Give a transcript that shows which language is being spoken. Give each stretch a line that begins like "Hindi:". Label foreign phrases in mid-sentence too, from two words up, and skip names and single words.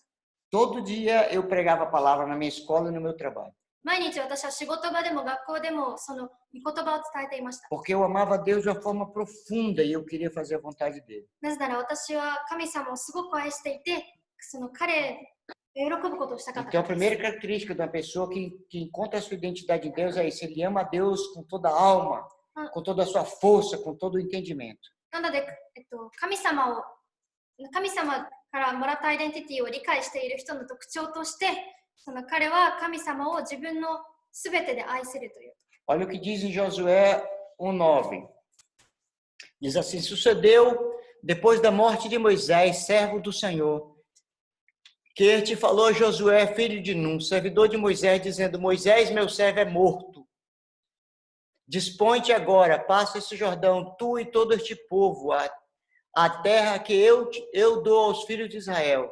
Portuguese: Todo dia eu pregava a palavra na minha escola e no meu trabalho.
Japanese: 毎日私は仕事場でも学校でもその御言葉を伝えていました。
Portuguese: Porque eu amava Deus de uma forma profunda e eu queria fazer a vontade dele.
Japanese: なぜなら私は神様をすごく愛していて、その彼が喜ぶことをしたかった
Portuguese: Então,
Japanese: か
Portuguese: a
Japanese: らです。
Portuguese: primeira característica de uma pessoa que encontra a sua identidade em Deus é isso. Ele ama a Deus com toda a alma, com toda a sua força, com todo o entendimento.
Japanese: なので、神様からもらったアイデンティティを理解している人の特徴として、その彼は神様を自分のすべてで愛せるという。
Portuguese: Olha o que diz em Josué 1:9. Diz assim: sucedeu depois da morte de Moisés, servo do Senhor, que este falou a Josué, filho de Nun, servidor de Moisés, dizendo: Moisés, meu servo, é morto. Dispõe-te agora, passa esse Jordão, tu e todo este povo, a terra que eu dou aos filhos de Israel.